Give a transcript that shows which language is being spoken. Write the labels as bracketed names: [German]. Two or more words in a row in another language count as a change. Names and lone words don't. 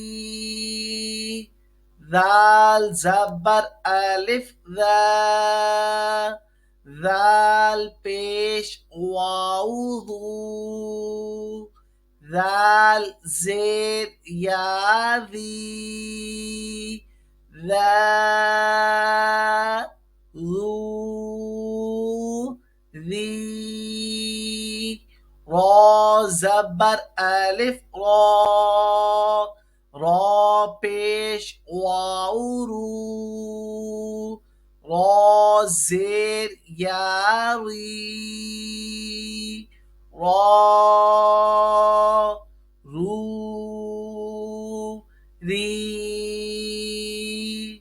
[Urdu] ذال زبر الف ذا، ذال پیش واو ذو، ذال زیر یا ذی، ذا ذو ذی. را زبر الف را، را پیش واو رو، را زیر یا ری، را رو ری.